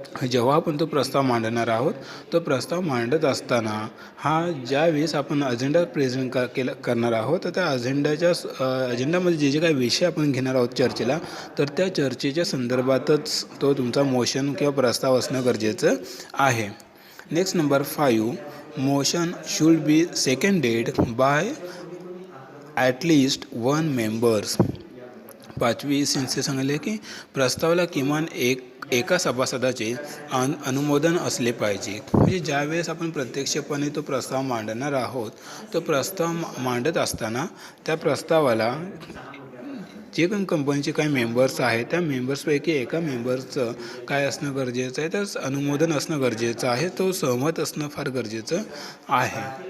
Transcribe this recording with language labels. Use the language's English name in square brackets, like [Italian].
[Marathi] जेव्हा आपण तो प्रस्ताव मांडणार आहोत तो प्रस्ताव मांडत असताना ज्या वेळेस आपण अजेंडा प्रेझेंट करणार आहोत तर त्या अजेंडामध्ये जे काही विषय आपण घेणार आहोत चर्चेला, तर त्या चर्चेच्या संदर्भातच तो तुमचा मोशन किंवा प्रस्ताव असणं गरजेचं आहे. [English] Next number 5, motion should be seconded by at least 1 members. [Marathi] 5वी sensei सांगितले की प्रस्तावाला किमान एका सभासदाचे अनुमोदन असले पाहिजे. म्हणजे ज्यावेळेस आपण प्रत्यक्षपणे तो प्रस्ताव मांडणार आहोत तो प्रस्ताव मांडत असताना त्या प्रस्तावाला जे पण कंपनीचे काही मेंबर्स आहेत त्या मेंबर्सपैकी एका मेंबर्सचं काय असणं गरजेचं आहे, तर अनुमोदन असणं गरजेचं आहे, तो सहमत असणं फार गरजेचं आहे.